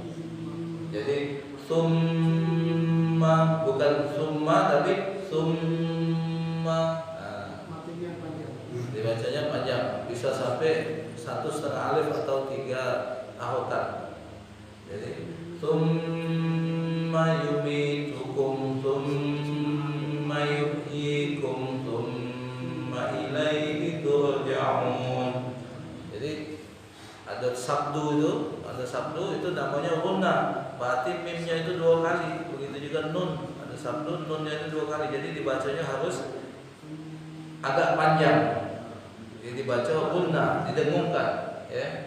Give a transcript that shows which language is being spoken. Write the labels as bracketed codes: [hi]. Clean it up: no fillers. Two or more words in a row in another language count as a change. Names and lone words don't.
[id] Jadi summa bukan summa tapi summa. Dibacanya panjang, bisa sampai 1,5 alif atau 3 harokat. [ar] Jadi ثم يميتكم ثم يحييكم ثم إليه ترجعون. [id] Jadi ada sabdu itu namanya gunna. Berarti mimnya itu 2 kali. Begitu juga nun, ada sabdu nunnya itu 2 kali. Jadi dibacanya harus agak panjang. Jadi dibaca gunna, didengungkan, ya.